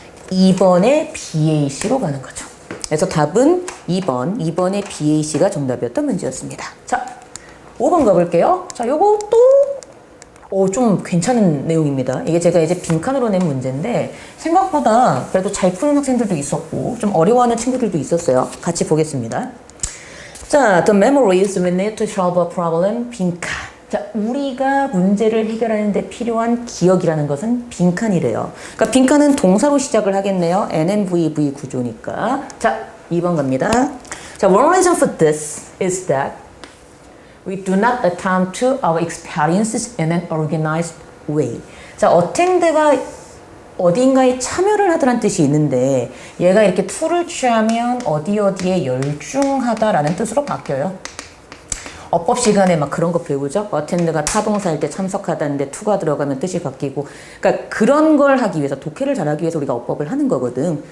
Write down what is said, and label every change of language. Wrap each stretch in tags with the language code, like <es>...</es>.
<ko>2번에 BAC로 가는 거죠. 그래서 답은 2번. 2번에 BAC가 정답이었던 문제였습니다. 자, 5번 가볼게요. 자, 요거 또 좀 괜찮은 내용입니다. 이게 제가 이제 빈칸으로 낸 문제인데 생각보다 그래도 잘 푸는 학생들도 있었고 좀 어려워하는 친구들도 있었어요. 같이 보겠습니다.</ko> <en>자, the memories we need to solve a problem,</en> <ko>빈칸. 자, 우리가 문제를 해결하는 데 필요한 기억이라는 것은 빈칸이래요. 그러니까 빈칸은 동사로 시작을 하겠네요. NNVV 구조니까. 자, 2번 갑니다.</ko> <en>자, one reason for this is that we do not attend to our experiences in an organized way.</en> <ko>자, attend가 어딘가에 참여를 하다라는 뜻이 있는데 얘가 이렇게 to를 취하면 어디에 열중하다라는 뜻으로 바뀌어요. 어법 시간에 막 그런 거 배우죠? attend가 타동사일 때 참석하다는데 to가 들어가면 뜻이 바뀌고 그러니까 그런 걸 하기 위해서 독해를 잘하기 위해서 우리가 어법을 하는 거거든.</ko>